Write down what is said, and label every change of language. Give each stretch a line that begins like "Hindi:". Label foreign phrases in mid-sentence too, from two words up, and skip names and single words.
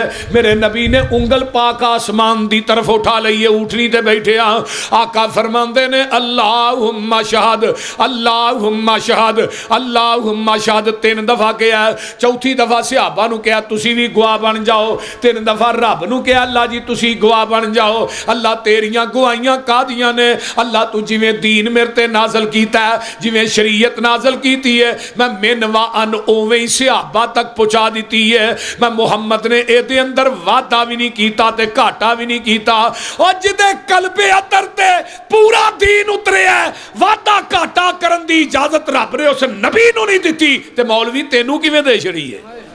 Punjabi: ਮੇਰੇ ਨਬੀ ਨੇ ਉਂਗਲ ਪਾਕ ਆਸਮਾਨ ਦੀ ਤਰਫ਼ ਉਠਾ ਲਈ ਹੈ, ਊਠਣੀ ਤੇ ਬੈਠੇ ਆਕਾ ਫ਼ਰਮਾਂਦੇ ਨੇ
Arabic: اللهم اشهد اللهم اشهد اللهم اشهد
Punjabi: 3 ਦਫ਼ਾ ਕਿਹਾ। ਚੌਥੀ ਦਫ਼ਾ ਸਹਾਬਾ ਨੂੰ ਕਿਹਾ ਤੁਸੀਂ ਭੀ ਗਵਾਹ ਬਣ ਜਾਓ। 3 ਦਫ਼ਾ ਰੱਬ ਨੂੰ ਕਿਹਾ ਅੱਲਾਹ ਜੀ ਤੁਸੀਂ ਗਵਾਹ ਬਣ ਜਾਓ। ਅੱਲਾਹ ਤੇਰੀਆਂ ਗਵਾਹੀਆਂ ਕਾਹਦੀਆਂ ਨੇ? ਅੱਲਾਹ ਤੂ ਜਿਵੇਂ ਦੀਨ ਮੇਰੇ ਤੇ ਨਾਜ਼ਿਲ ਕੀਤਾ ਹੈ, ਜਿਵੇਂ ਸ਼ਰੀਅਤ ਨਾਜ਼ਿਲ ਕੀਤੀ ਹੈ, ਮੈਂ ਮਿਨ ਵ ਅਨ ਉਵੇਂ ਹੀ ਸਹਾਬਾ ਤਕ ਪਹੁੰਚਾ ਦੀ ਹੈ। ਮੈਂ ਮੁਹੰਮਦ ਨੇ ਇਹਦੇ ਅੰਦਰ ਵਾਧਾ ਭੀ ਨਹੀਂ ਕੀਤਾ ਤੇ ਘਾਟਾ ਭੀ ਨਹੀਂ ਕੀਤਾ ते घाटा भी नहीं कीता। ਔਰ ਜਿਹਦੇ ਕਲਬੇ ਅੰਦਰ ਤੇ ਪੂਰਾ ਦੀਨ ਉਤਰਿਆ, ਵਾਧਾ ਘਾਟਾ ਕਰਨ ਦੀ ਇਜਾਜ਼ਤ ਰੱਬ ਨੇ ਉਸ ਨਬੀ ਨੂੰ ਨਹੀਂ ਦਿੱਤੀ ਤੇ ਮੌਲਵੀ ਤੈਨੂੰ ਕਿਵੇਂ ਦੇ ਛੱਡੀ ਹੈ?